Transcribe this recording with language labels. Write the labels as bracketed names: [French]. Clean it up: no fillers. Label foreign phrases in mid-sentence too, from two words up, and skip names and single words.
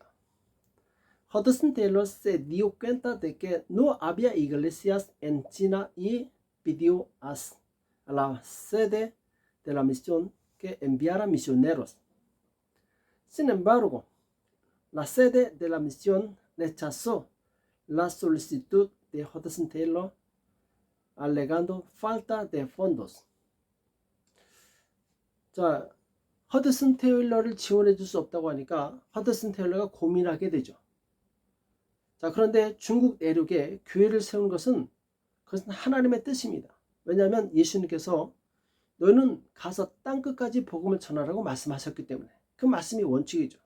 [Spanish] Hudson Taylor se dio cuenta de que no había iglesias en China y pidió a la sede de la misión que enviara misioneros. Sin embargo, la sede de la misión rechazó la solicitud de Hudson Taylor, alegando falta de fondos. [Korean] 자, 허드슨 테일러를 지원해 줄 수 없다고 하니까 허드슨 테일러가 고민하게 되죠. 자, 그런데 중국 내륙에 교회를 세운 것은 그것은 하나님의 뜻입니다. 왜냐하면 예수님께서 너는 가서 땅끝까지 복음을 전하라고 말씀하셨기 때문에 그 말씀이 원칙이죠.